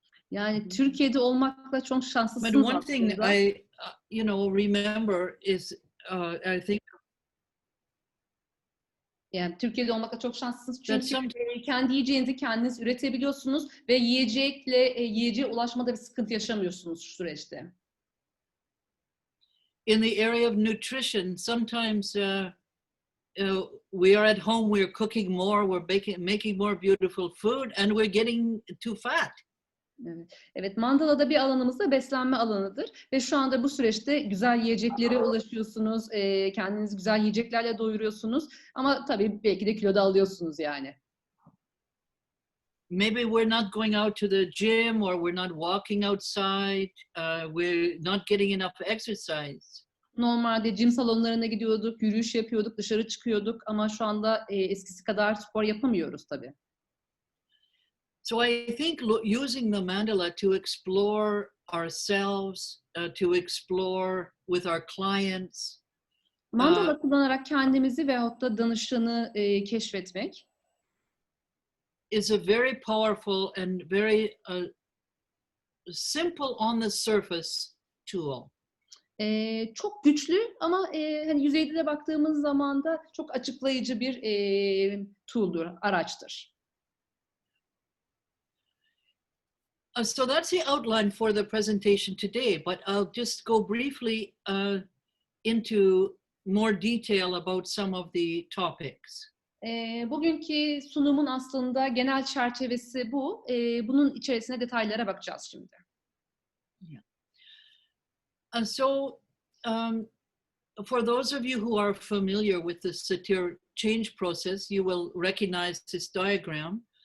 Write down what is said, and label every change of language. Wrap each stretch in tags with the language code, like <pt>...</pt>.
<tr>Yani Türkiye'de olmakla çok şanslısınız</tr> <en>But</en> <tr>aslında.</tr> <en>one thing I, remember is, I think</en> <tr>Yani Türkiye'de olmakla çok şanslısınız çünkü kendi yiyeceğinizi kendiniz üretebiliyorsunuz ve yiyeceğe ulaşmada bir sıkıntı yaşamıyorsunuz şu süreçte.</tr> <en>In the area of nutrition, sometimes we are at home, we're cooking more, we're making more beautiful food, and we're getting too fat.</en> <tr>Evet, mandalada bir alanımız da beslenme alanıdır ve şu anda bu süreçte güzel yiyeceklere ulaşıyorsunuz, kendinizi güzel yiyeceklerle doyuruyorsunuz ama tabii belki de kilo da alıyorsunuz yani.</tr> <en>Maybe we're not going out to the gym or we're not walking outside, we're not getting enough exercise.</en> <tr>Normalde gym salonlarına gidiyorduk, yürüyüş yapıyorduk, dışarı çıkıyorduk ama şu anda eskisi kadar spor yapamıyoruz tabii.</tr> <en>So I think using the mandala to explore ourselves, to explore with our clients,</en> <tr>Mandala kullanarak kendimizi veyahut da danışanı keşfetmek</tr> <en>is a very powerful and very simple on the surface tool.</en> <tr>Çok güçlü ama hani yüzeyde de baktığımız zaman da çok açıklayıcı bir tool'dur, araçtır.</tr> <en>So that's the outline for the presentation today, but I'll just go briefly into more detail about some of the topics.</en> <tr>Bugünkü sunumun aslında genel çerçevesi bu. Bunun içerisine detaylara bakacağız şimdi.</tr> <en>And so, for those of you who are familiar with the satir change process, you will recognize this diagram.</en>